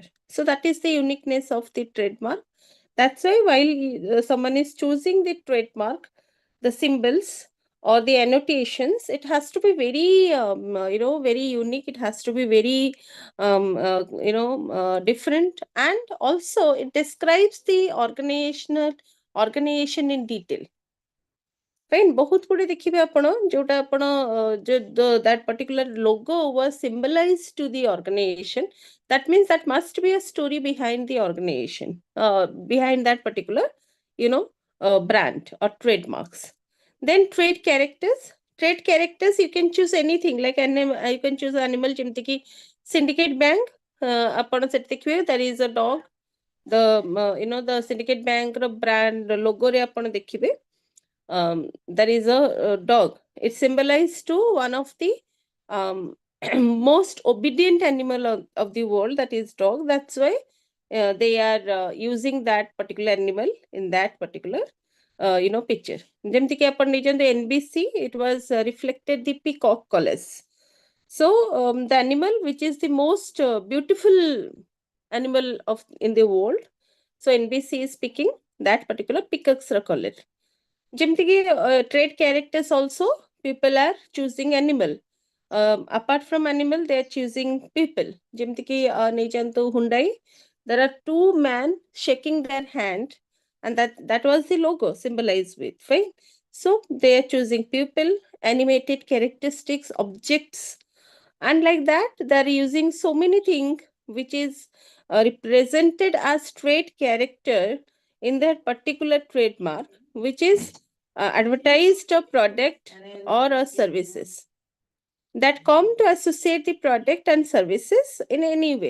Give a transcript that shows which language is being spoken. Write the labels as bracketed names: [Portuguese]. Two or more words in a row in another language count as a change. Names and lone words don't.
[English] So that is the uniqueness of the trademark. That's why while someone is choosing the trademark, the symbols or the annotations, it has to be very very unique. It has to be very different, and also it describes the organization in detail. Fine, [Odia] ବହୁତ ଗୁଡେ ଦେଖିବେ ଆପଣ ଯୋଉଟା ଆପଣ [English] that particular logo was symbolized to the organization. That means that must be a story behind the organization, behind that particular brand or trademarks. Then trade characters. You can choose anything, like you can choose animal, [Odia] ଯେମିତି କି syndicate bank, ଆପଣ ସେଠି ଦେଖିବେ [English] there is a dog. The the syndicate bank brand logo re [Odia] ଆପଣ ଦେଖିବେ [English] there is a dog. It symbolized to one of the um, most obedient animal of the world, that is dog. That's why they are using that particular animal in that particular picture. [Odia] ଯେମିତି କି ଆପଣ ନେଇଛନ୍ତି [English] NBC, it was reflected the peacock colors. So the animal which is the most beautiful animal of in the world, so NBC is picking that particular peacock's color. [Odia] ଯେମିତି କି [English] trade characters also, people are choosing animal. Apart from animal, they are choosing people. [Odia] ଯେମିତି କି ନେଇଯାନ୍ତୁ [English] Hyundai, there are two men shaking their hand, and that was the logo symbolized with, right? So they are choosing people, animated characteristics, objects, and like that they are using so many things which is represented as trade character in their particular trademark, which is advertised a product or a services that come to associate the product and services in any way.